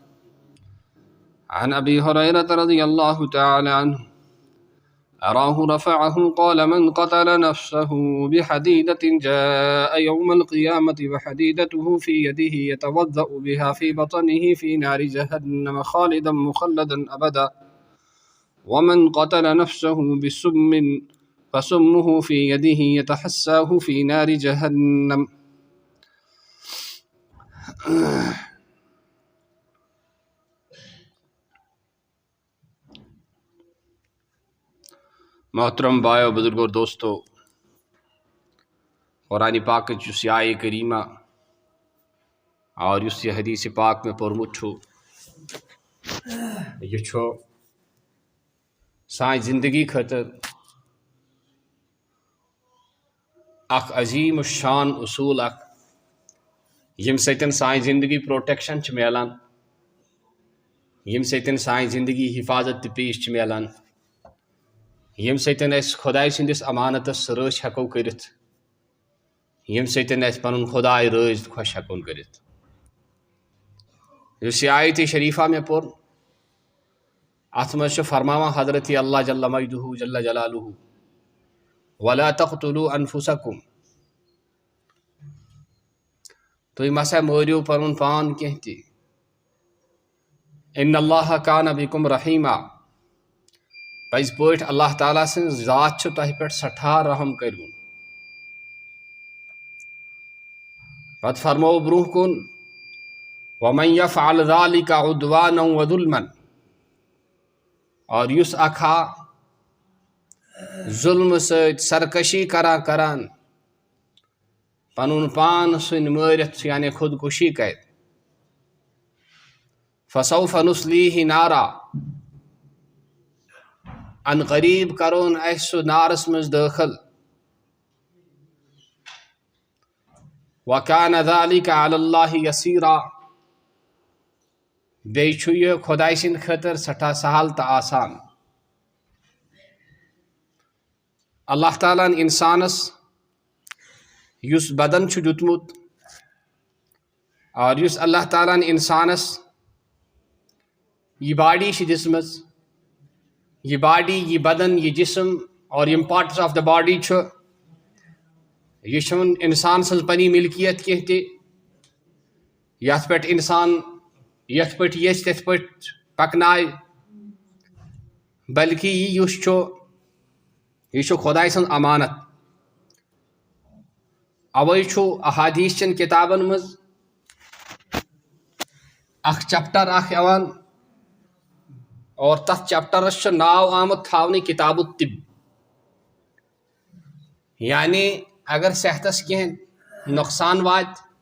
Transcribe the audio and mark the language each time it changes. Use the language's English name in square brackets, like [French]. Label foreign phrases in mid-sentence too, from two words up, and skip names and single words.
[Arabic] عن أبي هريرة رضي الله تعالى عنه أراه رفعه قال: من قتل نفسه بحديدة جاء يوم القيامة وحديدته في يده يتوضأ بها في بطنه في نار جهنم خالدا مخلدا أبدا. ومن قتل نفسه بسم فسمه في يده يتحساه في نار جهنم. [Urdu] محترم بھائیو، بزرگوں اور دوستو، [Kashmiri] قرآن پاک یس آیہ کریمہ اور یس یہ حدیث پاک میں پورمت چھو، یہ چھو سان زندگی خاطر اخ عظیم الشان اصول اخ یم سۭتۍ سان زندگی پروٹیکشن چھ میلان، یم سۭتۍ سان زندگی حفاظت تہ پیش چھ میلان، یم سۭتۍ أسۍ خداے سٕنٛدِس امانتس رٲچھ ہٮ۪کو کٔرِتھ، یم سۭتۍ أسۍ پنُن خداے رٲضۍ خۄش ہٮ۪کون کٔرِتھ۔ یُس یہِ آیت شریفہ مےٚ پوٚر، اتھ منٛز چھُ فرماوان حضرت اللہ [Arabic] جل مجدہ جل جلالہ: ولا تقتلوا انفسکم، [Kashmiri] تُہۍ مَسا مٲرِو پَنُن پان کینٛہہ تہِ [Arabic] اِنَّ اللّٰهَ کانَ بِکُم رحیٖما [Kashmiri] پٔزۍ پٲٹھۍ اللہ تعالیٰ سٕنٛز ذات چھِ تۄہہِ پٮ۪ٹھ سٮ۪ٹھاہ رحم کٔرۍوُن پتہٕ فرموو برٛونٛہہ کُن [Arabic] وَمَن یَفعل ذَلِکَ عُدْوَانًا وَظُلْمًا [Kashmiri] اور یُس اکھا ظُلمہٕ سۭتۍ سرکشی کران پنُن پان سُنٛد مٲرِتھ یعنی خودکشی کرِ [Arabic] فسوف نُصلیہ نارا [Kashmiri] ان قریب کرون اسہِ سُہ نارس منٛز دٲخل [Arabic] وَكَانَ ذَلِكَ عَلَى اللّٰهِ يَسِيرًا [Kashmiri] بیٚیہِ چھُ یہِ خۄداے سٕنٛدِ خٲطرٕ سٮ۪ٹھاہ سہل تہٕ آسان اللہ تعالیٰ ہن انسانس یُس بدن چھُ دیُتمُت اور یُس اللہ تعالیٰ ہن انسانس یہ باڈی چھِ دِژمٕژ یہ باڈی یہ بدن یہ جسم اور یِم [English] parts of the body [Kashmiri] چھُ یہ چھُنہٕ انسان سٕنٛز پنٕنۍ ملکیت کینٛہہ تہِ یتھ پٮ۪ٹھ انسان یتھ پٲٹھۍ یژھِ تِتھ پٲٹھۍ پکنایہِ بلکہ یہِ یُس چھُ یہ چھُ خۄداے سٕنٛز امانت اوے چھُ احادیث چٮ۪ن کتابن منٛز اکھ چپٹر اکھ یِوان اور تتھ چپٹرس چھُ ناو آمُت تھاونہٕ [Arabic] کتاب الطب [Kashmiri] یعنی اگر صحتس کینٛہہ نۄقصان واتہِ